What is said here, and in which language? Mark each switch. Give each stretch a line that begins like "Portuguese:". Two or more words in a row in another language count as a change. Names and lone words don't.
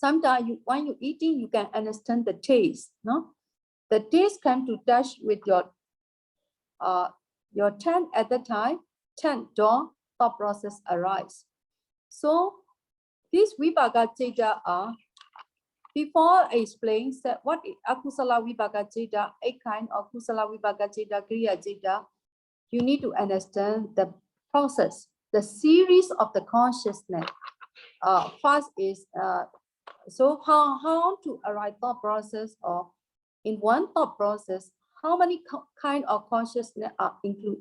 English: Sometimes when you're eating, you can understand the taste. No, the taste come to touch with your tongue at the time. Tongue door thought process arise. So these
Pali: vibhaga citta
English: are. Before I explain what is
Pali: akusala vibhaga citta,
English: a kind of
Pali: kusala vibhaga citta, kriya citta,
English: you need to understand the process, the series of the consciousness. First is so how to arrive thought process, or in one thought process, how many kind of consciousness are included.